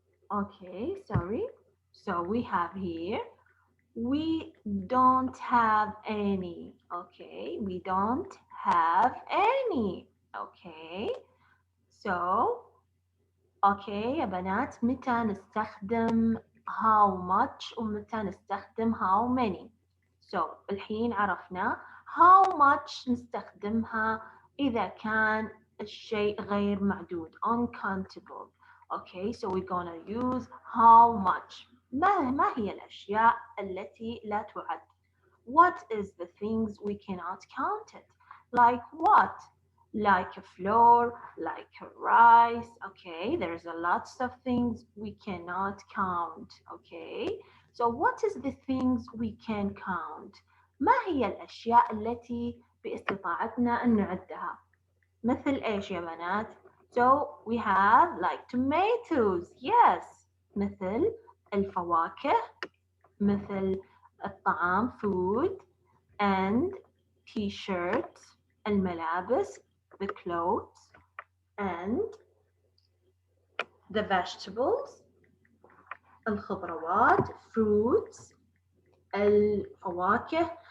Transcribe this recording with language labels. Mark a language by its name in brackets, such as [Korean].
[English] Okay, sorry. So we have here, we don't have any. Okay, we don't have any. Okay, so okay [Arabic] يا بنات، متى نستخدم [English] how much [Arabic] ومتى نستخدم [English] how many. [Arabic] So الحين عرفنا how much نستخدمها إذا كان الشيء غير معدود uncountable. [English] Okay, so we're gonna use how much. [Arabic] ما هي الأشياء التي لا تعد? [English] What is the things we cannot count it? Like what? Like a floor, like a rice. Okay, there's a lots of things we cannot count. Okay, so what is the things we can count? [Arabic] ما هي الأشياء التي باستطاعتنا أن نعدها؟ مثل إيش يا بنات؟ [English] So we have like tomatoes. Yes. [Arabic] مثل الفواكه، مثل الطعام [English] food, and t-shirts [Arabic] الملابس [English] the clothes, and the vegetables [Arabic] الخضروات [English] fruits [Arabic] الفواكه.